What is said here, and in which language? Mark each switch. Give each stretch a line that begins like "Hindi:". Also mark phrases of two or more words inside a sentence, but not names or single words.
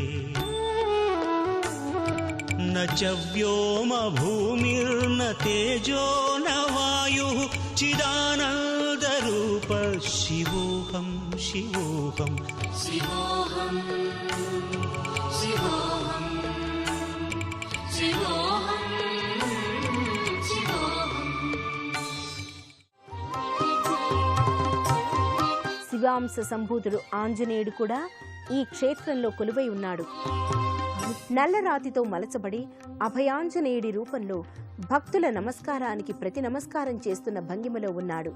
Sanskrit: न च व्योम भूमिर्न तेजो न वायुः चिदानन्दरूप शिवोऽहं शिवोऽहं शिवोऽहं शिवोऽहं शिवोऽहं
Telugu: శివాంశ సంభూతుడు ఆంజనేయుడు కూడా ఈ క్షేత్రంలో కొలువై ఉన్నాడు. నల్లరాతితో మలచబడి అభయాంజనేయుడి రూపంలో భక్తుల నమస్కారానికి ప్రతి నమస్కారం చేస్తున్న భంగిమలో ఉన్నాడు.